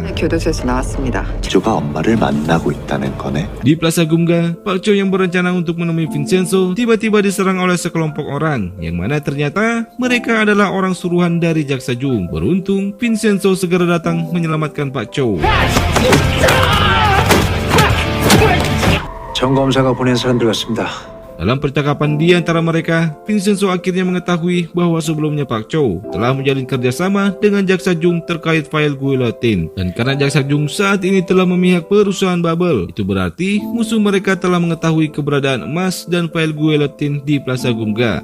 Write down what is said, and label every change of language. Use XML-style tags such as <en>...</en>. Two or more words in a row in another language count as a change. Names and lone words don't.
<ko>교도소에서 나왔습니다. 조가 엄마를 만나고 있다는 거네.</ko> <id>Di Plaza Gumga, Pak Choi yang berencana untuk menemui Vincenzo tiba-tiba diserang oleh sekelompok orang yang mana ternyata mereka adalah orang suruhan dari Jaksa Jung. Beruntung Vincenzo segera datang menyelamatkan Pak Choi.</id> <ko>정 검사가 보낸 사람들 같습니다.</ko> <id>Dalam percakapan di antara mereka, Vincenzo akhirnya mengetahui bahwa sebelumnya Pak Choi telah menjalin kerjasama dengan Jaksa Jung terkait file guillotine. Dan karena Jaksa Jung saat ini telah memihak perusahaan Bubble, itu berarti musuh mereka telah mengetahui keberadaan emas dan file guillotine di Plaza Gumga.</id>